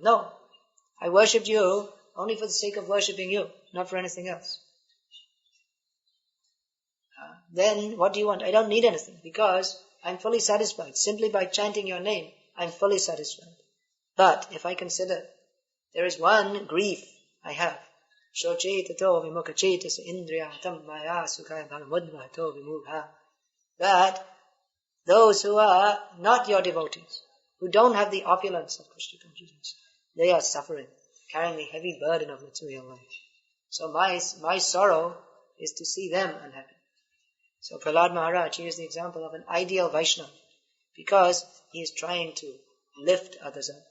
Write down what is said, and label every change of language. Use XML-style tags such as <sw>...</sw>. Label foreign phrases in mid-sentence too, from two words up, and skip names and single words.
<en>No, I worshipped you only for the sake of worshipping you, not for anything else. Then what do you want? I don't need anything because I'm fully satisfied. Simply by chanting your name, I'm fully satisfied. But if I consider there is one grief I have,</en> <sa>Shocetato vimukacheta indriya tam maya sukhaya bhagamudvato vimugha,</sa> <en>that those who are not your devotees, who don't have the opulence of Krishna consciousness, they are suffering, carrying the heavy burden of material life. So my sorrow is to see them unhappy. So Prahlad Maharaj, he is the example of an ideal Vaishnava, because he is trying to lift others up.</en>